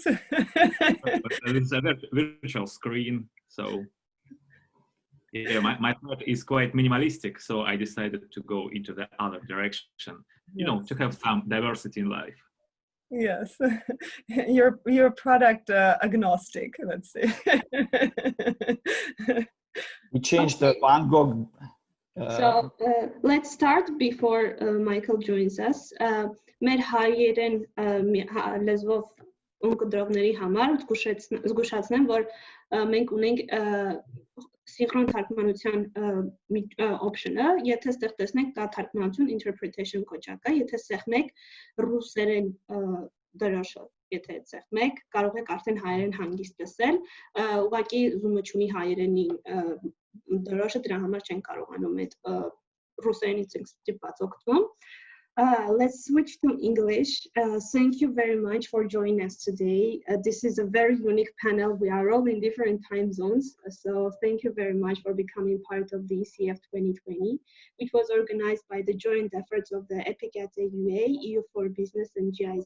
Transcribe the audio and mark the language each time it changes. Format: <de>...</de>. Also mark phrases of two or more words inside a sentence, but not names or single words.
<en>It's a virtual screen, so yeah, my thought is quite minimalistic, so I decided to go into the other direction, you know, to have some diversity in life. Yes, you're product agnostic, let's say. We changed the Van Gogh. So let's start before Michael joins us.</en> <hy>Մեր հայերեն լեզվով ունկնդրողների համար զգուշացնեմ, որ մենք ունենք սինխրոն թարգմանության option-ը, եթե ստեղ տեսնեք կա թարգմանություն interpretation կոչակը, եթե սեղմեք ռուսերեն դրոշը, եթե սեղմեք, կարող եք արդեն հայերեն հանգիստ լսել, ուղղակի Zoom-ը չունի հայերենի դրոշը, դրա համար չեն կարողանում այդ ռուսերենից ստիպված օգտվում.</hy> <en>Let's switch to English. Thank you very much for joining us today. This is a very unique panel. We are all in different time zones. So thank you very much for becoming part of the ECF 2020, which was organized by the joint efforts of the EPIC at AUA, EU for Business and GIZ.</en>